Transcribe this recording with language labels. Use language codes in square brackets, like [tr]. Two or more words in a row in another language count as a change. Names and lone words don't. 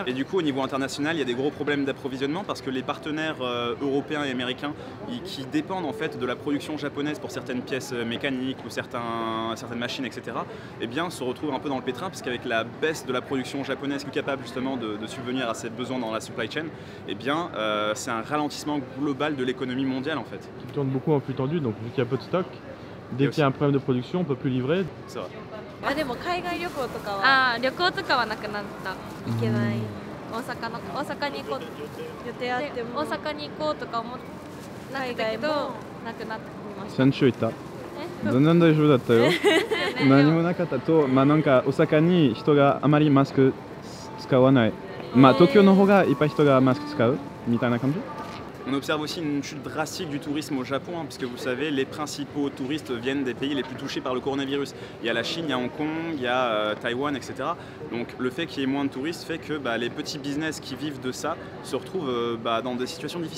[fr] Et du coup au niveau international, il y a des gros problèmes d'approvisionnement parce que les partenaires européens et américains qui dépendent en fait de la production japonaise pour certaines pièces mécaniques ou certaines machines, etc., eh bien se retrouvent un peu dans le pétrin parce qu'avec la baisse de la production japonaise plus capable justement de subvenir à ses besoins dans la [en] supply chain, [fr] eh bien c'est un ralentissement global de l'économie mondiale en fait. Qui tourne beaucoup en flux tendu. Donc vu qu'il y a peu de stock, dès qu'il y a un problème de production, on ne peut plus livrer. C'est vrai. [ja] でも海外旅行とかは旅行とかはなくなった。行けない。大阪に行こう予定あっても大阪に行こうとか思ったけどなくなってました。先週行った。全然大丈夫だったよ。何もなかったと、なんか大阪に人があまりマスク使わない。東京の方がいっぱい人がマスク使うみたいな感じ。 [fr] On observe aussi une chute drastique du tourisme au Japon, hein, puisque vous savez, les principaux touristes viennent des pays les plus touchés par le coronavirus. Il y a la Chine, il y a Hong Kong, il y a Taïwan, etc. Donc le fait qu'il y ait moins de touristes fait que les petits business qui vivent de ça se retrouvent dans des situations difficiles.